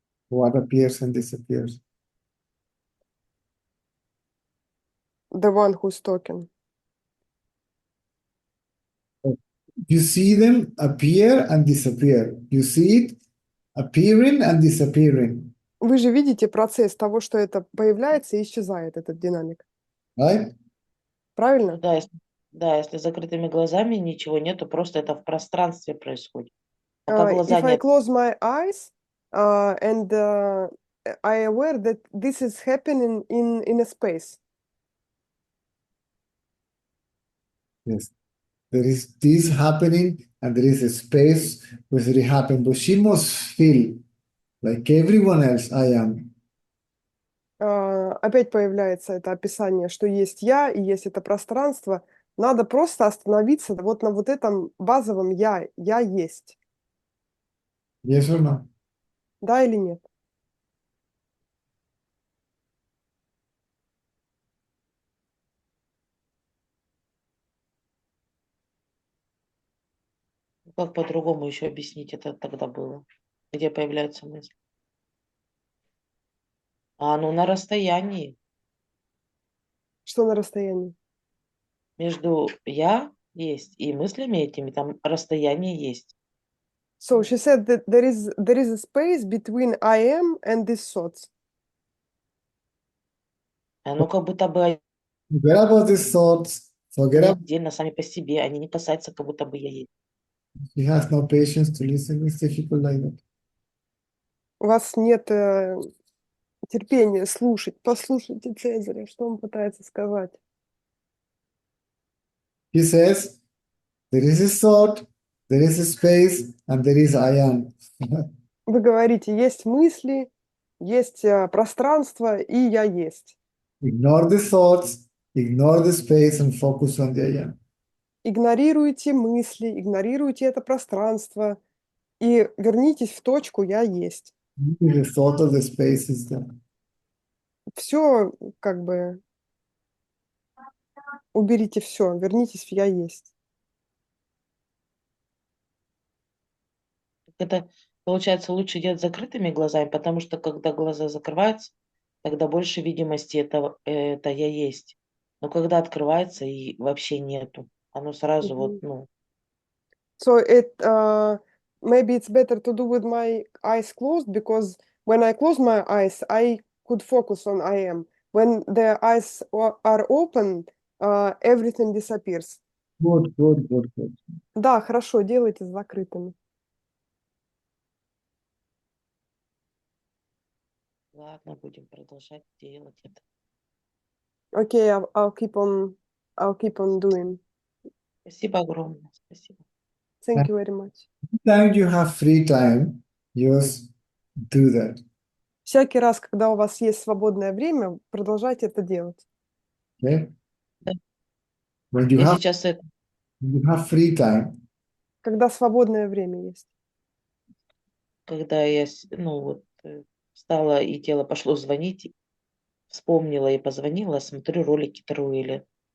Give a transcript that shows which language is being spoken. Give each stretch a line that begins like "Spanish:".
English: What appears and disappears. The one who's talking. You see them appear and disappear. You see it appearing and disappearing.
Russian: Вы же видите процесс того, что это появляется и исчезает, этот динамик.
English: Right?
Russian: Правильно? Да, если закрытыми глазами ничего нету, просто это в пространстве происходит. Пока глаза
English: If I
Russian: нет.
English: close my eyes and I aware that this is happening in a space. Yes. There is this happening and there is a space where it happened. But she must feel like everyone else I am.
Russian: опять появляется это описание, что есть я и есть это пространство. Надо просто остановиться вот на вот этом базовом я есть.
English: Yes or no?
Russian: Да или нет? Как по-другому еще объяснить это тогда было? Где появляются мысли? А оно на расстоянии. Что на расстоянии? Между я есть и мыслями этими, там расстояние есть.
English: So she said that there is a space between I am and these thoughts.
Russian: Оно как будто бы
English: Forget about these thoughts. Forget
Russian: они
English: about.
Russian: отдельно сами по себе, они не касаются, как будто бы я есть.
English: He has no patience to listen. It's difficult like that.
Russian: У вас нет терпения слушать. Послушайте Цезаря, что он пытается сказать.
English: He says, there is a thought, there is a space, and there is I am.
Russian: Вы говорите, есть мысли, есть пространство, и я есть.
English: Ignore the thoughts, ignore the space, and focus on the I am.
Russian: Игнорируйте мысли, игнорируйте это пространство и вернитесь в точку «я есть».
English: The thought of the space is there.
Russian: Все как бы уберите все, вернитесь в «я есть». Это, получается, лучше делать закрытыми глазами, потому что когда глаза закрываются, тогда больше видимости это я есть. Но когда открывается и вообще нету, оно сразу вот, Мгм.
English: So maybe it's better to do with my eyes closed, because when I close my eyes, I could focus on I am. When the eyes are open, everything disappears. Good, good, good, good.
Russian: Да, хорошо, делайте с закрытыми. ладно, будем продолжать делать это.
English: Okay, I'll keep on doing.
Russian: Спасибо огромное, спасибо.
English: Thank you very much. Anytime you have free time, just do that.
Russian: Всякий раз, когда у вас есть свободное время, продолжайте это делать.
English: Okay?
Russian: Да.
English: When you
Russian: Я
English: have
Russian: сейчас
English: free time,
Russian: Когда свободное время есть. когда я, встала и тело пошло звонить, вспомнила и позвонила, смотрю ролики Таруэля.